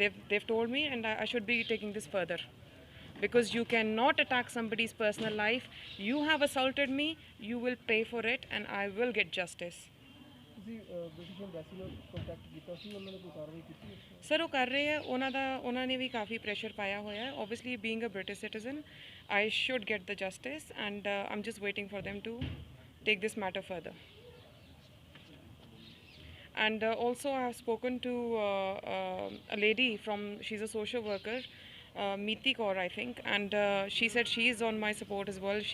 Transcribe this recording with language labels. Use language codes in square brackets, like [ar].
[en] They've told me, and I should be taking this further, because you cannot attack somebody's personal life. You have assaulted me, you will pay for it, and I will get justice. [pa] British embassy ਨਾਲ contact ਕੀਤਾ ਸੀ, ਉਹਨਾਂ ਨੇ ਕੋਈ ਕਾਰਵਾਈ ਕੀਤੀ? Sir ਉਹ ਕਰ ਰਹੇ ਆ, ਉਹਨਾਂ ਨੇ ਵੀ ਕਾਫੀ ਪ੍ਰੈਸ਼ਰ ਪਾਇਆ ਹੋਇਆ ਹੈ। [en] Obviously being a British citizen I should get the justice, and I'm just waiting for them to take this matter further. And also I have spoken to a lady from, she's a social worker, Meeti Kaur I think, and she said she is on my support as well.